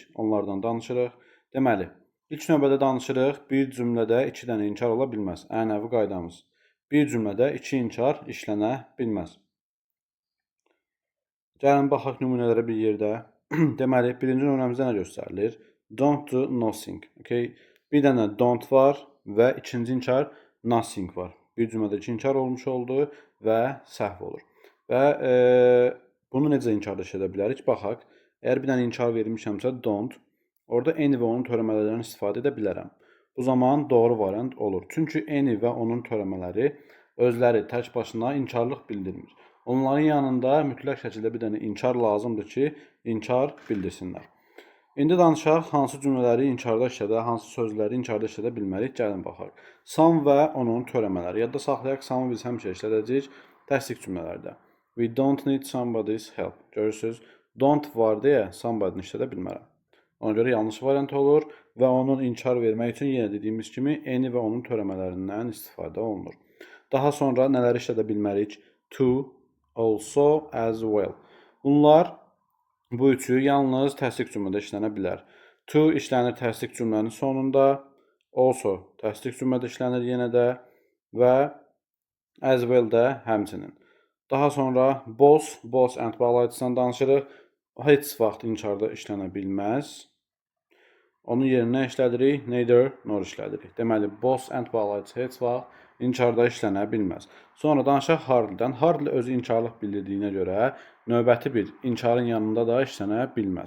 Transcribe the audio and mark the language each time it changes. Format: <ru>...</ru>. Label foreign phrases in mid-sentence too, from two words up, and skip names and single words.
<az>Onlardan danışırıq. Deməli, ilk növbədə danışırıq, bir cümlədə 2 dənə inkar ola bilməz. Ənənəvi qaydamız. Bir cümlədə 2 inkar işlənə bilməz. Gəlin baxaq nümunələrə bir yerdə. Deməli, birinci nümunəmizdə nə göstərilir?</az> <en>Don't do nothing.</en> <az>Okay? Bir dənə don't var və ikinci inkar nothing var. Bir cümlədə 2 inkar olmuş oldu və səhv olur. Və bunu necə inkarda edə bilərik? Baxaq. Əgər bir dənə inkar vermişəmsə don't, orada any və onun törəmələrindən istifadə edə bilərəm. Bu zaman doğru variant olur. Çünki any və onun törəmələri özləri tək başına inkarlıq bildirmir. Onların yanında mütləq şəkildə bir dənə inkar lazımdır ki, inkar bildirsinlər. İndi danışaq, hansı cümlələri inkarda işlədə, hansı sözləri inkarda işlədə bilmərik. Gəlin baxaq. Some və onun törəmələri. Yadda saxlayaq, some'ı biz həmişə işlədəcəyik təsdiq cümlələrdə.</az> <en>We don't need somebody's help.</en> <az>Görürsünüz, don't var deyə somebody'ni işlədə bilmərəm. Ona görə yanlış variant olur və onun inkar vermək üçün yenə dediyimiz kimi any və onun törəmələrindən istifadə olunur. Daha sonra nələri işlədə bilmərik?</az> <en>To, also, as well.</en> <az>Bunlar bu üçü yalnız təsdiq cümlədə işlənə bilər. To işlənir təsdiq cümlənin sonunda, also təsdiq cümlədə işlənir yenə də və</az> <en>as well</en> <az>də həmçinin. Daha sonra</az> <en>both and</en> <az>bağlayıcıdan danışırıq. Heç vaxt inkarda işlənə bilməz. Onun yerinə işlədirik,</az> <en>neither nor</en> <az>işlədirik. Deməli,</az> <en>both and</en> <az>bağlayıcı heç vaxt inkarda işlənə bilməz. Sonra danışaq hardly'dən. Hardly özü inkarlıq bildirdiyinə görə növbəti bir inkarın yanında da işlənə bilməz.</az>